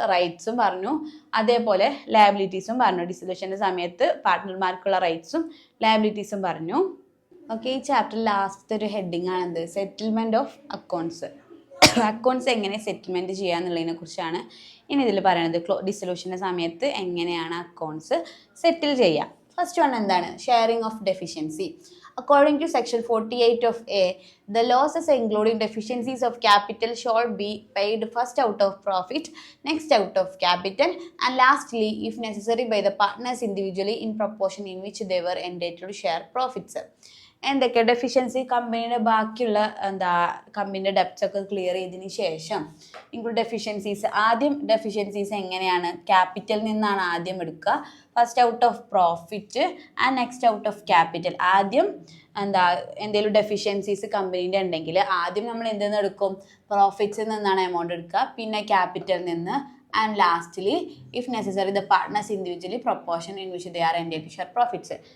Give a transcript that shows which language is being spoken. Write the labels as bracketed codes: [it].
[ml] റൈറ്റ്സും പറഞ്ഞു, അതേപോലെ ലയബിലിറ്റീസും പറഞ്ഞു. ഡിസൊല്യൂഷൻ്റെ സമയത്ത് പാർട്ട്ണർമാർക്കുള്ള റൈറ്റ്സും ലയബിലിറ്റീസും പറഞ്ഞു. ഓക്കെ, ഈ ചാപ്റ്റർ ലാസ്റ്റ് ഒരു heading ആണെന്ത്, settlement of accounts. Accounts എങ്ങനെ സെറ്റിൽമെൻറ്റ് ചെയ്യുക എന്നുള്ളതിനെ കുറിച്ചാണ് ഇനി ഇതിൽ പറയുന്നത്. ഡിസൊല്യൂഷൻ്റെ സമയത്ത് എങ്ങനെയാണ് അക്കൗണ്ട്സ് സെറ്റിൽ ചെയ്യുക. ഫസ്റ്റ് വൺ എന്താണ്, sharing of deficiency. [en] According to section 48 of A, the losses including deficiencies of capital shall be paid first out of profit, next out of capital, and lastly, if necessary, by the partners individually in proportion in which they were entitled to share profits. [ml] എന്തൊക്കെ deficiency, കമ്പനിയുടെ ബാക്കിയുള്ള കമ്പനിയുടെ debts ഒക്കെ clear ചെയ്തതിന് ശേഷം include deficiencies. ആദ്യം deficiencies എങ്ങനെയാണ്, capital നിന്നാണ് ആദ്യം എടുക്കുക. [en] First out of profit and next out of capital. [ml] ആദ്യം എന്തെങ്കിലും ഡെഫിഷ്യൻസീസ് കമ്പനീൻ്റെ ഉണ്ടെങ്കിൽ ആദ്യം നമ്മൾ എന്തിൽ നിന്ന് എടുക്കും, പ്രോഫിറ്റ്സിൽ നിന്നാണ് എമൗണ്ട് എടുക്കുക, പിന്നെ ക്യാപിറ്റൽ നിന്ന്, [en] And lastly if necessary the partners individually proportion in which they are entitled to share profits.